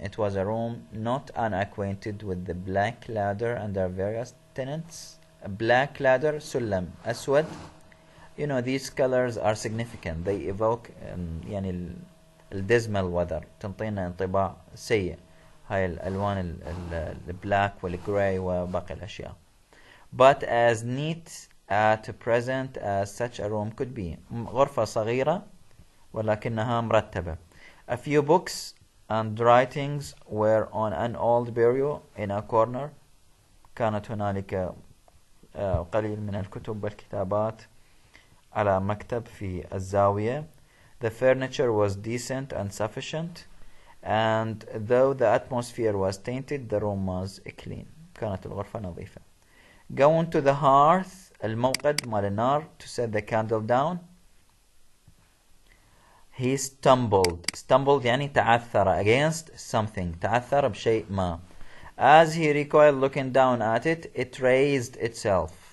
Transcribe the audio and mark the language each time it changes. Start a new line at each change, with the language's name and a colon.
English: It was a room not unacquainted with the black ladder and their various tenants. A black ladder,
Arabic: سلم أسود.
English: You know, these colors are significant. They evoke
Arabic: يعني
English: dismal weather.
Arabic: تنطينا انطباع سيء. هاي الألوان البلاك والجراي وباقي الأشياء.
English: But as neat at present as such a room could be.
Arabic: غرفة صغيرة ولكنها مرتبة.
English: A few books and writings were on an old bureau in a corner.
Arabic: كانت هنالك قليل من الكتب والكتابات على مكتب في الزاوية.
English: The furniture was decent and sufficient, and though the atmosphere was tainted, the room was clean.
Arabic: كانت الغرفة نظيفة.
English: Going to the hearth,
Arabic: الموقد مال النار,
English: to set the candle down. He stumbled
Arabic: يعني تعثر
English: against something,
Arabic: تعثر بشيء ما.
English: As he recoiled looking down at it, it raised itself.